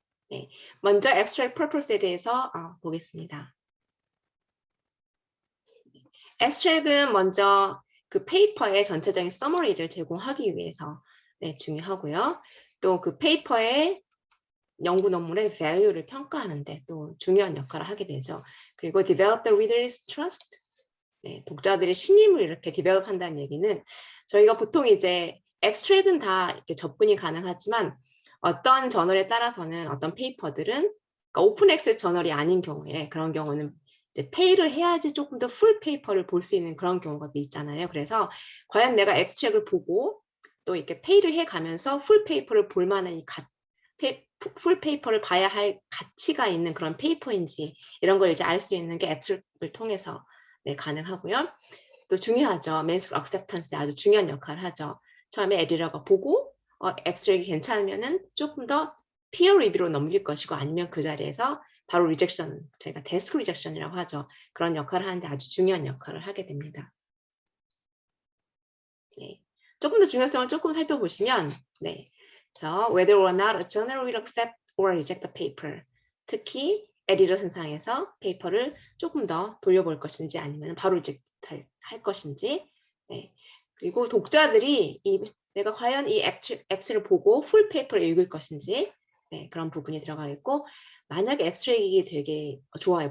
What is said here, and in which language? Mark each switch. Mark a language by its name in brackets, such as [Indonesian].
[Korean] 네, 먼저 앱스트랙 퍼포스에 대해서 보겠습니다. 앱스트랙은 먼저 그 페이퍼의 전체적인 서머리를 제공하기 위해서 중요하고요. 또 그 페이퍼의 연구 논문의 value를 평가하는데 또 중요한 역할을 하게 되죠. 그리고 [English] develop the reader's trust. [Korean] 독자들의 신임을 이렇게 develop 한다는 얘기는 저희가 보통 이제 앱스트랙은 다 이렇게 접근이 가능하지만 어떤 저널에 따라서는 어떤 페이퍼들은 그러니까 오픈 액세스 저널이 아닌 경우에 그런 경우는 이제 페이를 해야지 조금 더 풀 페이퍼를 볼 수 있는 그런 경우가 있잖아요. 그래서 과연 내가 앱스트랙을 보고 또 이렇게 페이를 해가면서 풀 페이퍼를 볼 만한 풀 페이퍼를 봐야 할 가치가 있는 그런 페이퍼인지 이런 걸 이제 알 수 있는 게 앱스트랙을 통해서 가능하고요. 또 중요하죠. 맨스 액셉턴스에 아주 중요한 역할을 하죠. 처음에 에디터가 보고 앱스트랙이 괜찮으면은 조금 더 피어 리뷰로 넘길 것이고 아니면 그 자리에서 바로 리젝션, 저희가 데스크 리젝션이라고 하죠. 그런 역할을 하는데 아주 중요한 역할을 하게 됩니다. 네. 조금 더 중요성을 조금 살펴보시면 그래서 [English] whether or not a journal will accept or reject the paper. [Korean] 특히 에디터 선상에서 페이퍼를 조금 더 돌려볼 것인지 아니면 바로 리젝트 할 것인지 그리고 독자들이 내가 과연 이 앱스를 보고 풀 페이퍼를 읽을 것인지 그런 부분이 들어가겠고 만약에 앱스트랙이 되게 좋아요.